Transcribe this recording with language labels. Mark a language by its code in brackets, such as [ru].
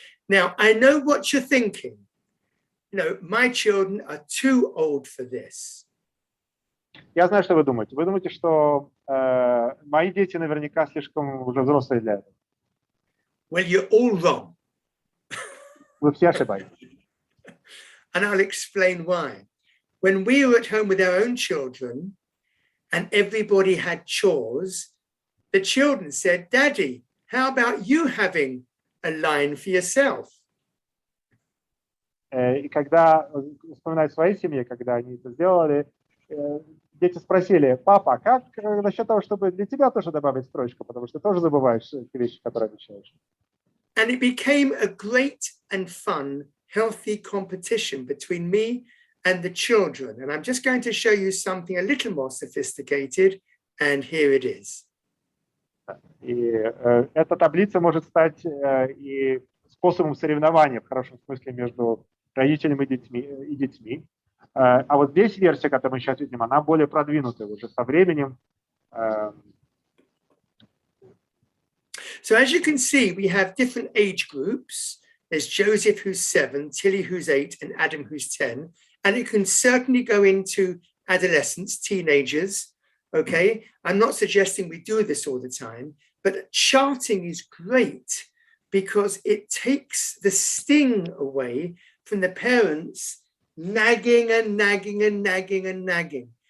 [en] Now, I know what you're thinking. You know, my children are too old for this. [ru] Я знаю, что вы думаете. Вы думаете, что мои дети наверняка слишком уже взрослые для этого. [en] Well, you're all wrong. [ru] Вы все ошибаетесь. [en] And I'll explain why. When we were at home with our own children and everybody had chores, the children said, Daddy, how about you having a line for yourself? [ru] И когда вспоминаю своей семье, когда они это сделали, дети спросили: папа, как насчет того, чтобы для тебя тоже добавить строчку, потому что ты тоже забываешь те вещи, которые обещаешь. [en] And it became a great and fun, healthy competition between me and the children. And I'm just going to show you something a little more sophisticated, and here it is. [ru] И эта таблица может стать и способом соревнования, в хорошем смысле, между родителями и детьми. А вот здесь версия, которую мы сейчас видим, она более продвинутая уже со временем. [en] So as you can see, we have different age groups. There's Joseph, who's 7, Tilly, who's 8, and Adam, who's 10. And it can certainly go into adolescents, teenagers. Okay, I'm not suggesting we do this all the time, but charting is great because it takes the sting away from the parents nagging and nagging and nagging and nagging.